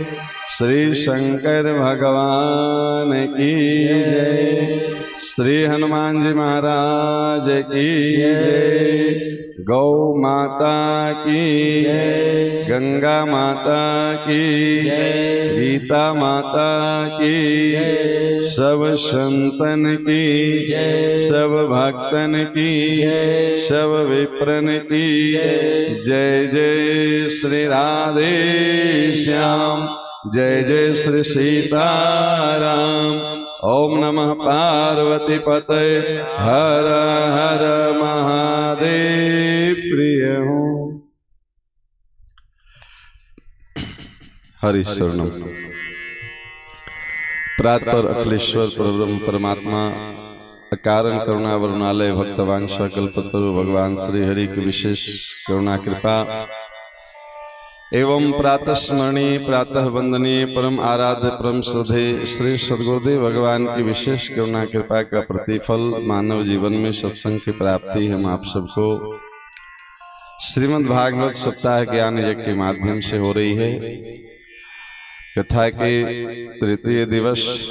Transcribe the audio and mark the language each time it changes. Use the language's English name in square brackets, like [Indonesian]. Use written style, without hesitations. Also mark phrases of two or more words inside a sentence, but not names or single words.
[Hindi] श्री शंकर भगवान की जय। श्री हनुमान जी महाराज की जय। गौ माता की जय। गंगा माता की जय। गीता माता की जय। सब संतन की जय। सब भक्तन की जय। सब विप्रन की जय। जय जय श्री राधे श्याम। जय जय श्री सीताराम। [Sanskrit] ओम नमः पार्वती पतये हर हर महादेव। [Hindi] प्रिय हूँ हरि शरणम। प्रातपर अखिलेश्वर परब्रह्म परमात्मा अकारण करुणा वरुणालय भक्तवांछा कल्पतरु भगवान श्री हरि की विशेष करुणा कृपा एवं प्रातः स्मरणीय प्रातः वंदनीय परम आराध्य परम श्रद्धेय श्री सद्गुरुदेव भगवान की विशेष करुणा कृपा का प्रतिफल मानव जीवन में सत्संग की प्राप्ति हम आप सबको श्रीमद् भागवत सप्ताह ज्ञान यज्ञ के माध्यम से हो रही है। कथा के तृतीय दिवस।